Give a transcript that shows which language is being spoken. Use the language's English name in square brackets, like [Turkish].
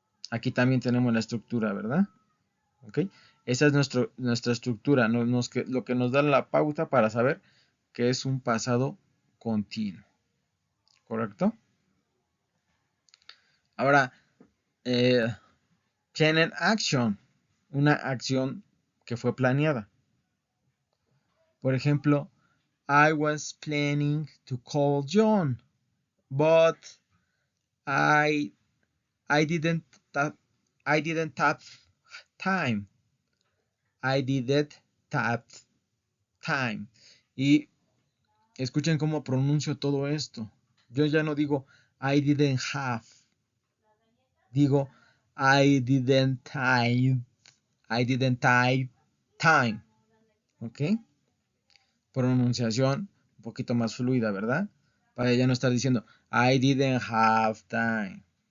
[Spanish] Aquí también tenemos la estructura, ¿verdad? ¿Ok? Esa es nuestra estructura, lo que nos da la pauta para saber que es un pasado continuo. ¿Correcto? Ahora, tienen action, una acción que fue planeada. Por ejemplo, [English] I was planning to call John, but I I didn't I didn't have time. I didn't have time. [Spanish] Y escuchen cómo pronuncio todo esto. Yo ya no digo [English] I didn't have. [Spanish] Digo [English] I didn't have. I didn't have time. ¿Ok? [Spanish] Pronunciación un poquito más fluida, ¿verdad? Para ya no estar diciendo [English] I didn't have time.